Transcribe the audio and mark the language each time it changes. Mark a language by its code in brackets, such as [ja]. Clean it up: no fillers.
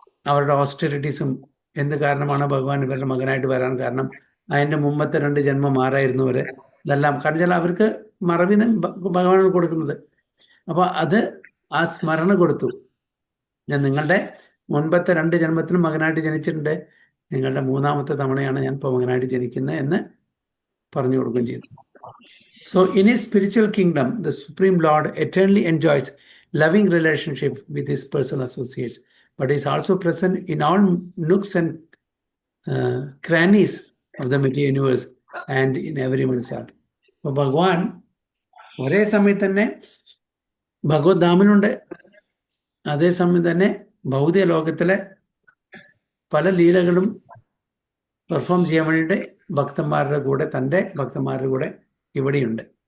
[ml] അവരുടെ ഓസ്റ്റെറിറ്റീസും എന്ത് കാരണമാണ് ഭഗവാൻ ഇവരുടെ മകനായിട്ട് വരാൻ കാരണം, അതിൻ്റെ മുമ്പത്തെ 2 ജന്മം ആരായിരുന്നു വരെ ഇതെല്ലാം കാരണം അവർക്ക് മറവി ഭഗവാനാണ് കൊടുക്കുന്നത്. അപ്പോൾ അത് ആ സ്മരണ കൊടുത്തു. ഞാൻ നിങ്ങളുടെ മുൻപത്തെ 2 ജന്മത്തിലും മകനായിട്ട് ജനിച്ചിട്ടുണ്ട്, നിങ്ങളുടെ 3ാമത്തെ തവണയാണ് ഞാൻ ഇപ്പോൾ മകനായിട്ട് ജനിക്കുന്നത് എന്ന് പറഞ്ഞു കൊടുക്കുകയും ചെയ്തു. [en] So in his spiritual kingdom, the Supreme Lord eternally enjoys loving relationship with his personal associates, but is also present in all nooks and crannies of the material universe and in everyone's heart. [ml] അപ്പോൾ ഭഗവാൻ ഒരേ സമയത്ത് തന്നെ ഭഗവത് ധാമിലുണ്ട്, അതേസമയം തന്നെ ഭൗതിക ലോകത്തിലെ പല ലീലകളും പെർഫോം ചെയ്യാൻ വേണ്ടിയിട്ട് തൻ്റെ ഭക്തന്മാരുടെ കൂടെ ഇവിടെയുണ്ട്.